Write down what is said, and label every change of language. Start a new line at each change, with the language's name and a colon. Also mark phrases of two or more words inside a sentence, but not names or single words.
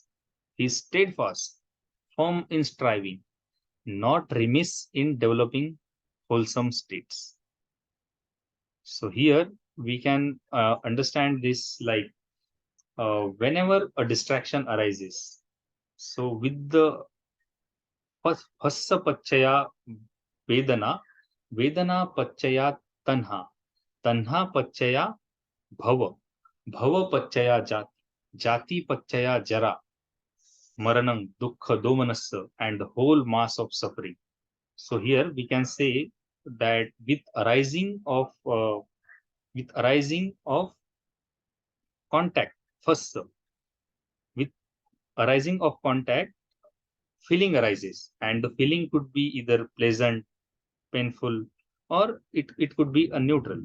English: He is steadfast, firm in striving, not remiss in developing wholesome states. So here we can understand this like whenever a distraction arises. So with the
Pali: Hassa Pachaya Vedana, Vedana Pachaya Tanha, Tanha Pachaya Bhava, Bhava Pachaya Jati, Jati Pachaya Jara, Maranam, Dukkha, Domanassa,
English: and the whole mass of suffering. So here we can say that with arising of contact, first with arising of contact, feeling arises, and the feeling could be either pleasant, painful, or it could be a neutral.